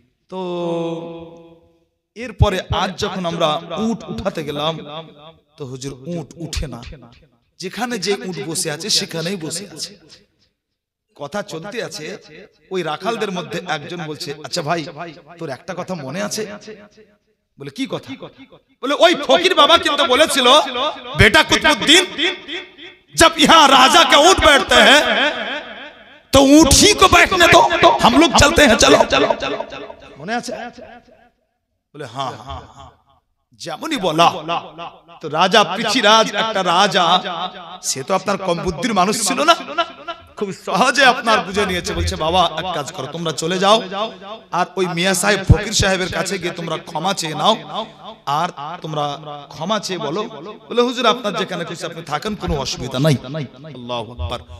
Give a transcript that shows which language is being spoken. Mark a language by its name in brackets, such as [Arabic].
[Bangla] তো এরপরে আজ যখন আমরা উট উঠাতে গেলাম, তো হুজুর উট উঠে না, যেখানে যে উট বসে আছে সেখানেই বসে আছে। কথা চলতে আছে, ওই রাখালদের মধ্যে একজন বলছে, আচ্ছা ভাই তোর একটা কথা মনে আছে? বলে কি কথা? বলে ওই ফকির বাবা কিন্তু বলেছিল, বেটা কুতুবউদ্দিন [Hindi] जब यहाँ राजा के ऊंट बैठते हैं तो ऊंट ही को बैठने दो, हम लोग चलते हैं, चलो [Bangla] মনে আছে? বলে হ্যাঁ হ্যাঁ। যেমনই বলা, তো রাজা পৃথ্বীরাজ একটা রাজা, সে তো আপনার কম বুদ্ধির মানুষ ছিল না, খুব সহজে আপনার বুঝে নিয়েছে। বলছে বাবা এক কাজ করো, তোমরা চলে যাও আর ওই মিয়া সাহেব ফকির সাহেবের কাছে গিয়ে তোমরা ক্ষমা চেয়ে নাও, আর তোমরা ক্ষমা চেয়ে বলো, বলে হুজুর আপনার যেখানে খুশি আপনি থাকেন, কোনো অসুবিধা নাই। আল্লাহু আকবার।